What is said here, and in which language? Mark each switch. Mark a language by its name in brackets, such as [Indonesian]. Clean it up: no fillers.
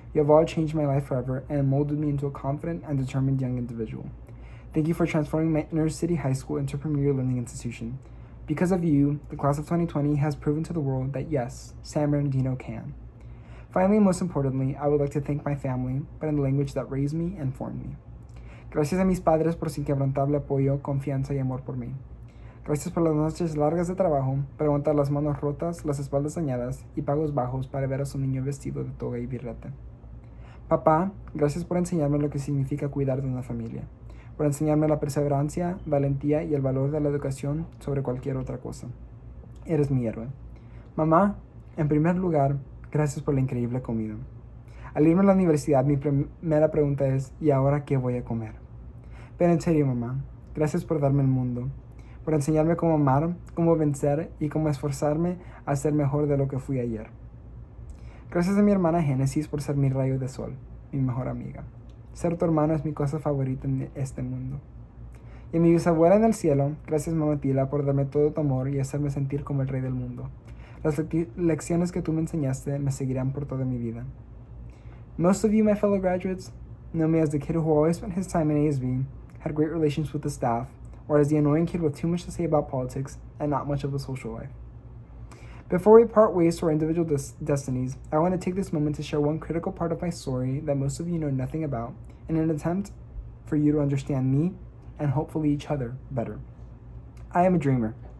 [English] You have all changed my life forever and molded me into a confident and determined young individual. Thank you for transforming my inner city high school into a premier learning institution. Because of you, the class of 2020 has proven to the world that yes, San Bernardino can. Finally, and most importantly, I would like to thank my family, but in the language that raised me and formed me. [Spanish] Gracias a mis padres por su inquebrantable apoyo, confianza y amor por mí. Gracias por las noches largas de trabajo, por aguantar las manos rotas, las espaldas dañadas y pagos bajos para ver a su niño vestido de toga y birrete. Papá, gracias por enseñarme lo que significa cuidar de una familia, por enseñarme la perseverancia, valentía y el valor de la educación sobre cualquier otra cosa. Eres mi héroe. Mamá, en primer lugar, gracias por la increíble comida. Al irme a la universidad, mi primera pregunta es, ¿y ahora qué voy a comer? Pero en serio, mamá, gracias por darme el mundo, por enseñarme cómo amar, cómo vencer y cómo esforzarme a ser mejor de lo que fui ayer. Gracias a mi hermana Génesis por ser mi rayo de sol, mi mejor amiga. Ser tu hermano es mi cosa favorita en este mundo. Y a mi bisabuela en el cielo, gracias mamá Tila por darme todo tu amor y hacerme sentir como el rey del mundo. Las lecciones que tú me enseñaste me seguirán por toda mi vida. [English] Most of you, my fellow graduates, know me as the kid who always spent his time in ASB, had great relations with the staff, or as the annoying kid with too much to say about politics and not much of a social life. Before we part ways to our individual destinies, I want to take this moment to share one critical part of my story that most of you know nothing about, in an attempt for you to understand me and hopefully each other better. I am a dreamer.